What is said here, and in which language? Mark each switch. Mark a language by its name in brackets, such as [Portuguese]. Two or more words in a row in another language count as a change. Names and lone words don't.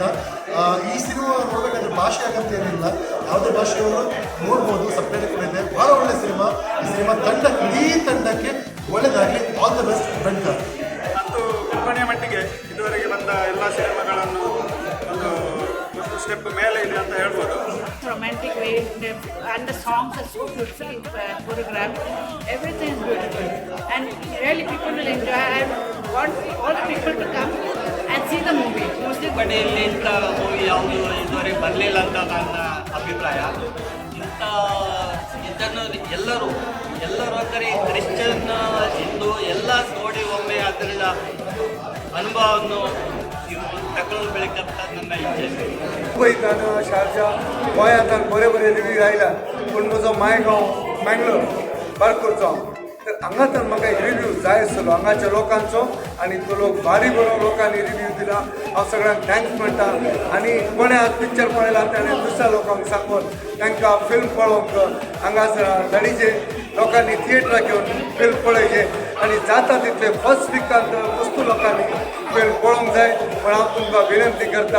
[Kannada] ಈ ಸಿನಿಮಾ ನೋಡಬೇಕಾದ್ರೆ ಭಾಷೆ ಆಗಂತ ಏನಿಲ್ಲ, ಯಾವುದೇ ಭಾಷೆಯವರು ನೋಡ್ಬೋದು, ಸಬ್ಟೈಟಲ್ ಕೂಡ ಇದೆ. ಭಾಳ ಒಳ್ಳೆ ಸಿನಿಮಾ. ಈ ಸಿನಿಮಾ ಇಡೀ ತಂಡಕ್ಕೆ ಒಳ್ಳೆಯದಾಗಲಿ. [English] All the best ಬೆಣ್ಕಾರ್. ಮತ್ತು ಕಲ್ಪನೆಯ ಮಟ್ಟಿಗೆ ಇದುವರೆಗೆ ಬಂದ ಎಲ್ಲ ಸಿನಿಮಾಗಳನ್ನು ಒಂದು ಸ್ಟೆಪ್ ಮೇಲೆ ಇದೆ ಅಂತ ಹೇಳ್ಬೋದು. Romantic way and the songs are so beautifully choreographed. Everything is beautiful and really people will enjoy. I want all the people to come and see the movie. Mostly [Kannada] ಕಡೆಯಲ್ಲಿ ಇಂಥ ಮೂವಿ ಯಾವುದು ಇದುವರೆಗೆ ಬರಲಿಲ್ಲ ಅಂತ ನನ್ನ ಅಭಿಪ್ರಾಯ. ಇದನ್ನು ಎಲ್ಲರೂ ಅಂದರೆ ಕ್ರಿಶ್ಚಿಯನ್, ಹಿಂದೂ ಎಲ್ಲ ನೋಡಿ ಒಮ್ಮೆ ಅದರ ಅನುಭವವನ್ನು तकलेकंत ನನ್ನ इच्छा [Konkani] मुंबईत शारजा गोंयांत बरे बरे रिव्यू आयला पूण म्हजो मायगांव मँगलोर बारकोरचो तर हांगाच्यान म्हाका रिव्यू जाय आसलो हांगाच्या लोकांचो आनी तो लोक भारी बरो लोकांनी रिव्यू दिला. हांव सगळ्यांक थँक्स म्हणटा. आनी कोणें आज पिक्चर पळयला ताणें दुसऱ्या लोकांक सांगून तांकां फिल्म पळोवंक हांगासर धडीचे लोकांनी थिएटराक येवन फिल्म पळयचे आनी जाता तितले [English] first weekend [Konkani] वस्तू लोकांनी फिल्म पळोवंक जाय म्हण हांव तुमकां विनंती करता.